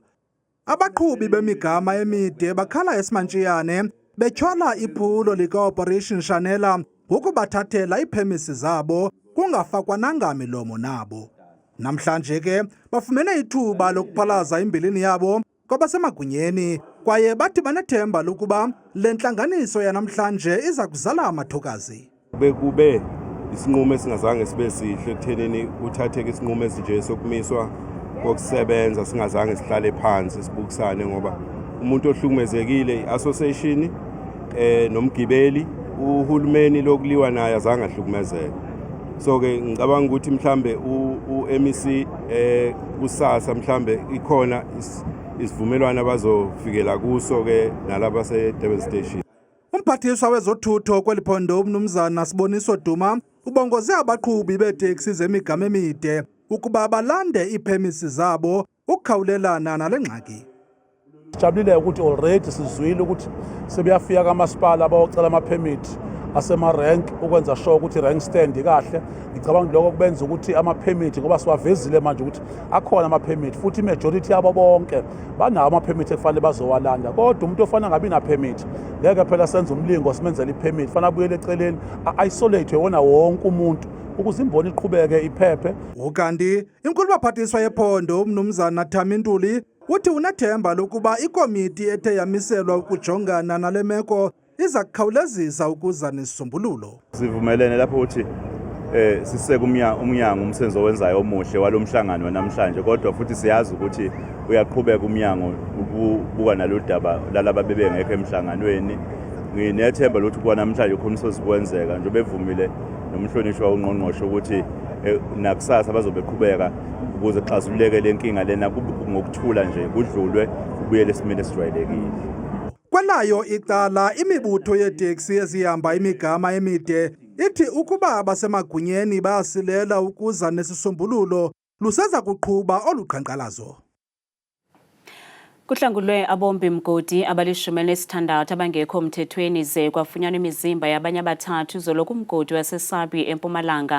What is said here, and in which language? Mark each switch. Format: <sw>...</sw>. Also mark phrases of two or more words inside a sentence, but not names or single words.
<xh>Abaqhubi bemigama emide bakhala esimantshiyane betyhola iphulo lika-Operation Shanela ngokubathathela iiphemisi zabo kungafakwananga milomo nabo. Namhlanje ke bafumene ithuba lokuphalaza imbilini yabo kwabasemagunyeni kwaye bathi banethemba lokuba le ntlanganiso yanamhlanje iza kuzala amathokazi.</xh> <zu>Bekube isinqumo esingazange sibe sihle ekuthenini kuthatheke isinqumo esinje sokumiswa kokusebenza singazange sihlale phansi sibukisane, ngoba umuntu ohlukumezekile i-association nomgibeli uhulumeni lokuliwa naye azange ahlukumezeke. So ke ngicabanga ukuthi mhlambe u-MEC kusasa mhlambe ikhona isivumelwano abazofikela kuso ke nalabo base-Durban Station.</zu> <xh>Umphathiswa wezothutho kweli phondo uMnumzana Siboniso Duma ubongoze abaqhubi beeteksi zemigama emide ukuba balande iiphemisi zabo ukukhawulelana nale ngxaki.</xh> <zu>Sijabulile ukuthi already sizwile ukuthi sebeyafika kamasipala abawocela amaphemithi asema-rank ukwenza sure ukuthi</zu> <en>rank stand</en> <zu>kahle. Ngicabanga lokho kubenza ukuthi amaphemithi, ngoba siwavezile manje ukuthi akhona amaphemithi futhi imajority yabo bonke banawo amaphemithi ekufanele bazowalanda, kodwa umuntu ofana ngabi naphemithi ngeke phela senze umlingo simenzele iphemithi, fana abuyele eceleni isolate wona wonke umuntu ukuze imboni iqhubeke iphephe.</zu> <xh>Ukanti inkulu baphathiswa yephondo uMnumzana Thami Ntuli uthi unethemba lokuba ikomiti ethe yamiselwa ukujongana nale meko iza kukhawulezisa ukuza nesisombululo.</xh> <zu>Sivumelene lapho ukuthi siseke umnyango umsebenzi owenzayo omuhle walomhlangano wanamhlanje, kodwa futhi siyazi ukuthi uyaqhubeka umnyango ukubuka nalodaba lalaba bebengekho emhlanganweni. Nginethemba lokuthi kwanamhlanje khona sozikwenzeka nje bevumile nomhlonishwa ungqongqoshe ukuthi nakusasa bazobe beqhubeka ukuze xazululeke lenkinga lena ngokuthula nje kudlulwe kubuyele esimeni esijwayelekile.</zu> <xh>Kwelayo icala imibutho yeeteksi ezihamba imigama emide ithi ukuba abasemagunyeni bayasilela ukuza nesisombululo luseza kuqhuba oluqhankqalazo. Kuhlangulwe abombi-mgodi abali-16 abangekho mthethweni ze kwafunyanwa imizimba yabanye abathathu izolo kumgodi waseSabi eMpumalanga.</xh>